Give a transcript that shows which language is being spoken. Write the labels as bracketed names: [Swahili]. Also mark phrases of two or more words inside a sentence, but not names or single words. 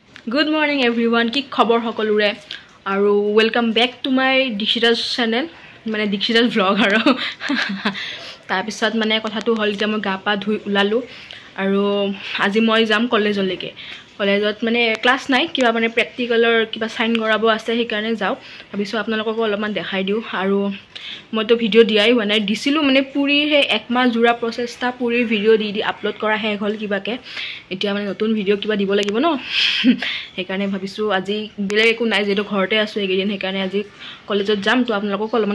[English] Good morning everyone. [Assamese] কি খবৰ সকলোৰে আৰু [English] welcome back to my Dikshita's channel. [Assamese] মানে Dikshita's vlog আৰু। তাৰ পিছত মানে কথাটো হ'ল যে মই গা-পা ধুই উলালোঁ আৰু আজি মই যাম college লৈকে. College mane class নাই কিবা মানে প্র্যাকটিক্যালৰ কিবা সাইন কৰাব আছে সেই কাৰণে যাও ভাবিছো আপোনালোকক অলপমান দেখাই দিও আৰু মইতো ভিডিও দিয়াই হোৱা নাই দিছিলো মানে পুৰি হে এক মাহ জুৰা প্ৰচেষ্টা পুৰি ভিডিও দি আপলোড কৰা হে হল কিবাকে এতিয়া মানে নতুন ভিডিও কিবা দিব লাগিব ন সেই কাৰণে ভাবিছো আজি বেলেগ একো নাই যেটো ঘৰতে আছো একেদিন সেই কাৰণে আজি কলেজত যাম তো আপোনালোকক অলপমান